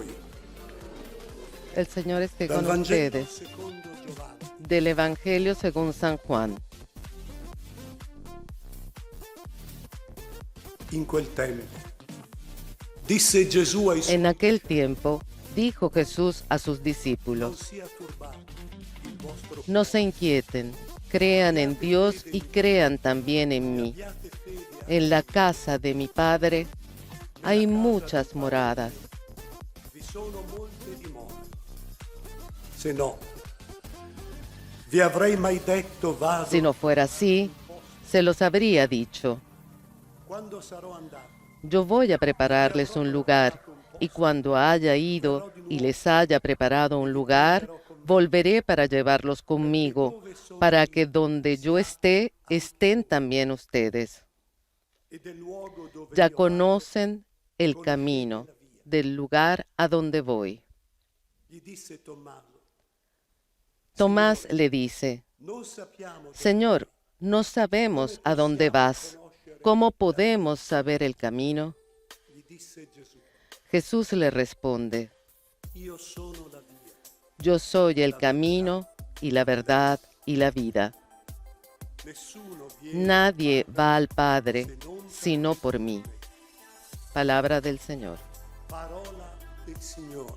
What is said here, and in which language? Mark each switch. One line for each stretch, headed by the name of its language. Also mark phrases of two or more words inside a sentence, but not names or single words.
Spanish: El Señor esté
Italian: Dal
Spanish: con
Italian: Vangelo
Spanish: ustedes.
Italian: secondo Giovanni.
Spanish: Del Evangelio según San Juan.
Italian: In quel tempo disse Gesù ai suoi:
Spanish: En aquel tiempo dijo Jesús a sus
Italian: non
Spanish: discípulos:
Italian: sia turbato il vostro
Spanish: no se inquieten, crean en Dios y crean también en mí.
Italian: abbiate fede,
Spanish: En la casa de mi Padre hay muchas moradas.
Italian: vi sono molte dimore. Se no, vi avrei mai detto vado.
Spanish: Si no fuera así, se los habría dicho.
Italian: Quando sarò andato,
Spanish: Yo voy a prepararles un lugar, y cuando haya ido y les haya preparado un lugar, volveré para llevarlos conmigo, para que donde yo esté, estén también ustedes.
Italian: e del luogo dove
Spanish: Ya
Italian: io
Spanish: conocen el camino del lugar a donde voy.
Italian: vado. Gli disse Tommaso:
Spanish: Tomás le dice:
Italian: non sappiamo
Spanish: Señor, no sabemos a dónde vas. ¿Cómo podemos saber el camino?
Italian: gli disse Gesù:
Spanish: Jesús le responde:
Italian: io sono la via.
Spanish: Yo soy el camino y la verdad y la vida.
Italian: Nessuno viene
Spanish: Nadie va al Padre sino por mí. Palabra del Señor.
Italian: parola del Signore.